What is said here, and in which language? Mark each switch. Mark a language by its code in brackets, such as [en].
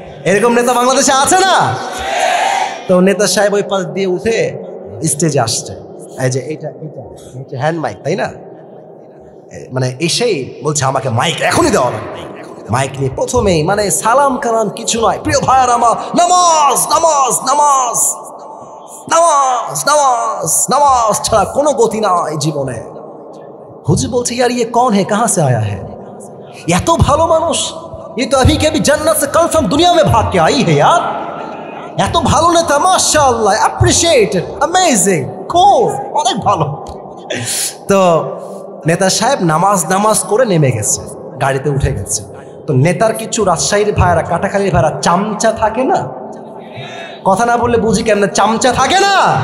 [bn] এরকম নেতা বাংলাদেশে আছে না? তো নেতা সাহেব ওই পাশ দিয়ে উঠে স্টেজে আসছে, এই যে এইটা হ্যান্ড মাইক, তাই না? মানে এসেই বলছে আমাকে মাইক এখনই দেওয়া লাগবে। মাইক নিয়ে প্রথমেই মানে সালাম কালাম কিছু নয়, প্রিয় ভাইয়ার আমার, নামাজ নামাজ নামাজ নামাজ নামাজ নামাজ ছাড়া কোনো গতি নাই জীবনে। হুজুর বলছে [hi] ইয়ার ইয়ে কौन है, कहां से आया है? [bn] এত ভালো মানুষ, [hi] ये तो अभी के अभी जन्नत से कन्फर्म दुनिया में भाग के आई है यार। [bn] এত ভালো নেতা, মাশাআল্লাহ, অ্যাপ্রিশিয়েটেড, অ্যামেজিং, খুব অনেক ভালো। তো নেতা সাহেব নামাজ নামাজ করে নেমে গেছে, গাড়িতে উঠে গেছে। তো নেতার কিছু রাজশাহীর ভাইরা, কাটাখালীর ভাইরা চামচা থাকে না, কথা না বললে বুঝি কেমন, চামচা থাকে না?